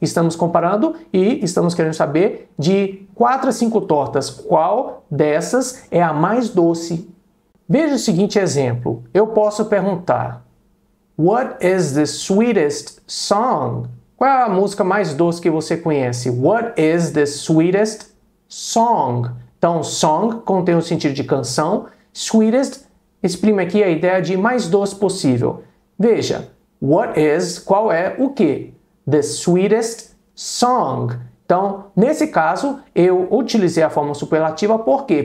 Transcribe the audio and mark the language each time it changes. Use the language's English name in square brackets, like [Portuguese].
[Portuguese] Estamos comparando e estamos querendo saber de 4 a 5 tortas, qual dessas é a mais doce. Veja o seguinte exemplo. Eu posso perguntar: [English] What is the sweetest song? [Portuguese] Qual é a música mais doce que você conhece? [English] What is the sweetest song? [Portuguese] Então, song contém o sentido de canção, sweetest exprime aqui a ideia de mais doce possível. Veja, [English] what is, [Portuguese] qual é o quê? [English] The sweetest song. [Portuguese] Então, nesse caso, eu utilizei a forma superlativa, por quê?